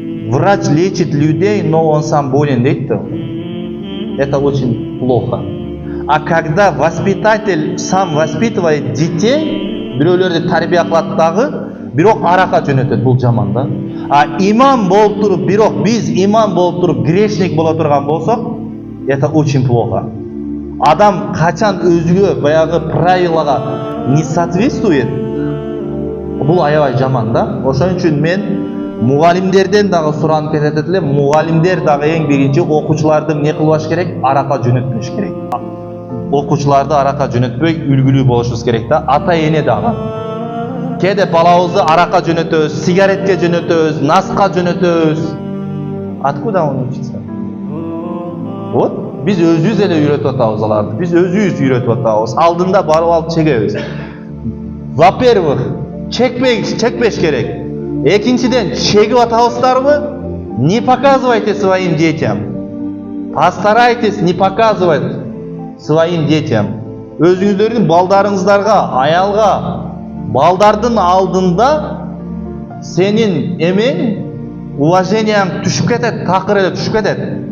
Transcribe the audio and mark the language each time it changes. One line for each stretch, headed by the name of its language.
Russian: Врач лечит людей, но он сам болен
Kyrgyz: дейт да.
Russian: Это очень плохо. А когда воспитатель сам воспитывает детей,
Kyrgyz: бирөөлөрдү тарбия кылат дагы, бирок аракка жөнөтөт, бул жаман да. А имам болуп туруп, бирок биз имам болуп туруп грешник боло турган болсок,
Russian: это очень плохо.
Kyrgyz: Адам качан өзүгө баягы правилага
Russian: не соответствует,
Kyrgyz: бул аябай жаман да. Ошон үчүн мен мугалимдерден дагы суранып кетет элем, мугалимдер дагы эң биринчи окуучуларды эмне кылбаш керек? Аракка жөнөтпөш керек. Окуучуларды аракка жөнөтпөй үлгүлүү болушубуз керек да. Ата эне дагы. Кеде балабызды аракка жөнөтөбүз, сигаретке жөнөтөбүз, наска жөнөтөбүз.
Russian: Откуда он учится?
Kyrgyz: Вот, биз өзүбүз эле үйрөтүп атабыз аларды. Биз өзүбүз үйрөтүп атабыз. Алдында барып алып чегебиз. Во-первых, чекпеш керек. Экинчиден, чегип атабыздарбы?
Russian: Не показывайте своим детям. Постарайтесь не показывать своим детям.
Kyrgyz: Өзүңүздөрдүн балдарыңыздарга, аялга, балдардын алдында сенин эмең уваженияң түшүп кетет, такыр эле түшүп кетет.